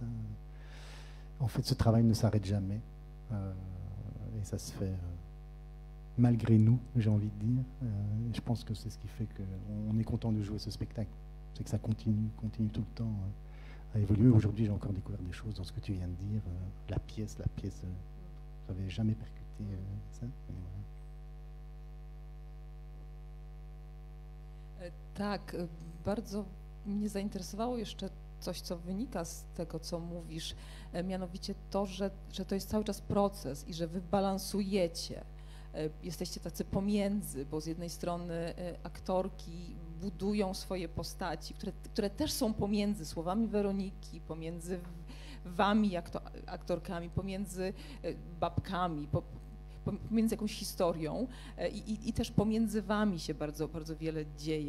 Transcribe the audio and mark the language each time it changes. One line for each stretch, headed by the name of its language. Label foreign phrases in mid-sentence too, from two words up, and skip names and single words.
French: En fait, ce travail ne s'arrête jamais. Et ça se fait malgré nous, j'ai envie de dire. Je pense que c'est ce qui fait qu'on est content de jouer ce spectacle. C'est que ça continue tout le temps à évoluer. Aujourd'hui, j'ai encore découvert des choses dans ce que tu viens de dire. La pièce, je n'avais jamais percuté ça.
Polish: Tak, bardzo mnie zainteresowało jeszcze coś, co wynika z tego, co mówisz, mianowicie to, że to jest cały czas proces i że wy balansujecie, jesteście tacy pomiędzy, bo z jednej strony aktorki budują swoje postaci, które też są pomiędzy słowami Weroniki, pomiędzy wami aktorkami, pomiędzy babkami, pomiędzy jakąś historią i też pomiędzy wami się bardzo, bardzo wiele dzieje.